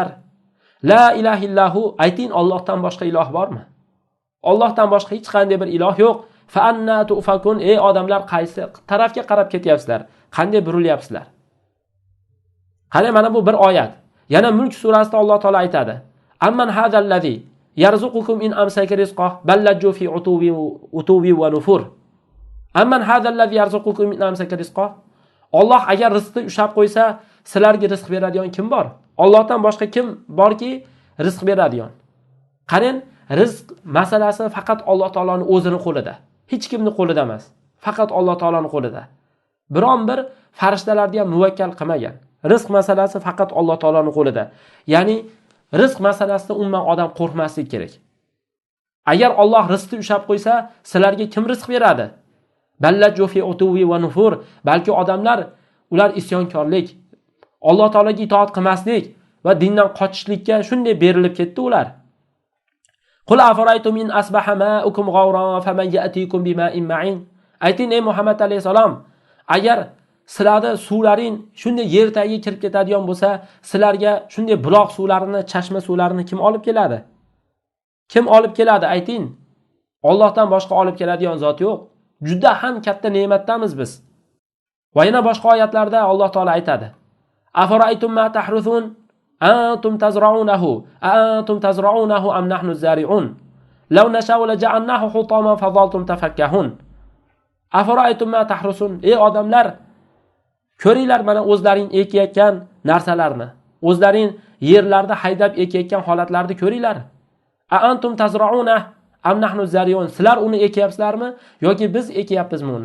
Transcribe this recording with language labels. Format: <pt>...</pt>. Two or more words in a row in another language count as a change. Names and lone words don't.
<ar>لا إله إلا هو,</ar> <uz>ayting, Allohdan boshqa iloh bormi? Allohdan boshqa hech qanday bir iloh yo'q.</uz> <ar>فأنى تؤفكون,</ar> <uz>ey odamlar, qaysi tarafga qarab ketyapsizlar? Qanday burilyapsizlar? Qani mana bu bir oyat. Yana Mulk surasida Alloh taolo aytadi:</uz> <ar>"أمن هذا الذي يرزقكم إن أمسك رزقه بل لجوا في عتو ونفور." أمن هذا الذي يرزقكم إن أمسك رزقه.</ar> <uz>Alloh agar rizqni ushlab qo'ysa, sizlarga rizq beradigan kim bor? Allohdan boshqa kim borki rizq beradigan? Qarang, rizq masalasi faqat Alloh taoloning o'zining qo'lida. Hech kimning qo'lida emas. Faqat Alloh taoloning qo'lida. Biron bir farishtalarni ham muvakkal qilmagan. Rizq masalasi faqat Alloh taoloning qo'lida. Ya'ni rizq masalasida umuman odam qo'rqmaslik kerak. Agar Alloh rizqni ushlab qo'ysa, sizlarga kim rizq beradi?</uz> <ar>بل لجوا في عتو ونفور.</ar> <uz>Balki odamlar ular isyonkorlik, Alloh taologa itoat qilmaslik va dindan qochishlikka shunday berilib ketdi ular.</uz> <ar>قل أرأيتم إن أصبح ماؤكم غورا فمن يأتيكم بماء معين.</ar> <uz>Ayting, ey Muhammad alayhisalom, agar sizlarning suvlaring shunday yer tagiga kirib ketadigan bo'lsa, sizlarga shunday buloq suvlarini, chashma suvlarini kim olib keladi? Kim olib keladi? Ayting. Allohdan boshqa olib keladigan zot yo'q. Juda ham katta ne'matdamiz biz. Va yana boshqa oyatlarda Alloh taolo aytadi:</uz> <ar>أفرأيتم ما تحرثون أأنتم تزرعونه أم نحن الزارعون لو نشاء لجعلناه حطاما فظلتم تفكهون. أفرأيتم ما تحرثون,</ar> <uz>ey odamlar, ko'ringlar mana o'zlaring ekayotgan narsalarni, o'zlaring yerlarda haydab ekayotgan holatlarni ko'ringlar.</uz> <ar>أنتم تزرعونه أم نحن الزارعون,</ar> <uz>sizlar uni ekyapsizlarmi yoki biz ekyapmizmi uni?</uz>